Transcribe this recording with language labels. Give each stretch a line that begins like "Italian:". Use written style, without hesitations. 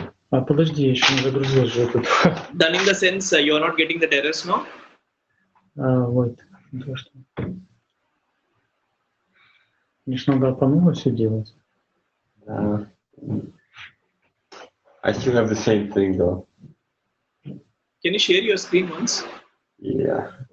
Russian: А подожди, я еще не загрузил же этот.
English: Done in the sense you are not getting the errors now.
Russian: Вот. То, что... Мне ж надо по новой все делать.
English: I still have the same thing though. Can you share your screen once? Yeah.